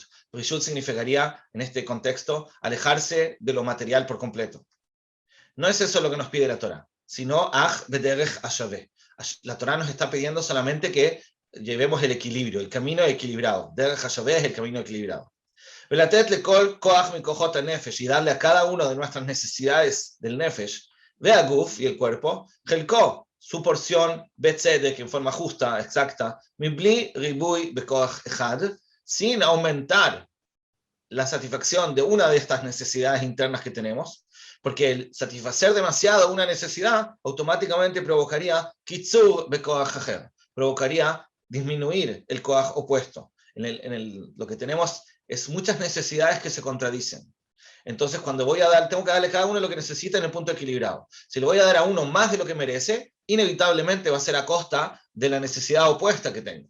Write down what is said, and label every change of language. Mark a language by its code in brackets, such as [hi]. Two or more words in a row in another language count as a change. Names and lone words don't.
[es] Prishut significaría, en este contexto, alejarse de lo material por completo. No es eso lo que nos pide la Torah, sino [he] אך בדרך השווה. [es] La Torah nos está pidiendo solamente que llevemos el equilibrio, el camino equilibrado. [he] דרך השווה [es] es el camino equilibrado. [he] ולתת לכל כח מכחות הנפש, [es] y darle a cada una de nuestras necesidades del nefesh, [he] והגוף [es] y el cuerpo, helko, su porción, betzedek, en forma justa, exacta, [he] מבלי ריבוי בכח אחד, [es] sin aumentar la satisfacción de una de estas necesidades internas que tenemos, porque el satisfacer demasiado una necesidad automáticamente provocaría [he] קיצור בכח אחר, [es] provocaría disminuir el koach opuesto. Lo que tenemos es muchas necesidades que se contradicen. Entonces, cuando tengo que darle a cada uno lo que necesita en el punto equilibrado. Si le voy a dar a uno más de lo que merece, inevitablemente va a ser a costa de la necesidad opuesta que tengo.